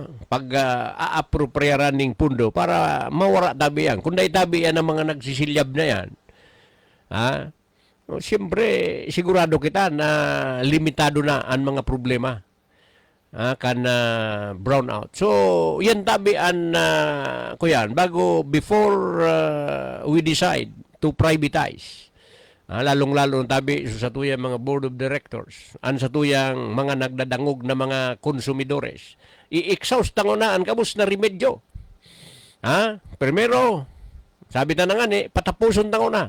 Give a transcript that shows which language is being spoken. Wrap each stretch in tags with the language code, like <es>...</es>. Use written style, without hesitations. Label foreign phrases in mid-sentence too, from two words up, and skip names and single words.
<bik>Pag a-appropriaran ng pundo para mawara tabi yan. Kung dahil tabi yan ang mga nagsisilyab na yan, ha? O, siyempre, sigurado kita na limitado na ang mga problema. Kan brownout. So, yan tabi an kuyan bago</bik> <en>before we decide to privatize.</en> <bik>Lalong-lalo tabi sa tuyang mga</bik> <en>board of directors,</en> <bik>an sa tuyang mga nagdadangog na mga konsumidores. I-exhaust tango na ang kabus na remedyo. Primero, sabi ta na nga ni, patapuson tango na.</bik>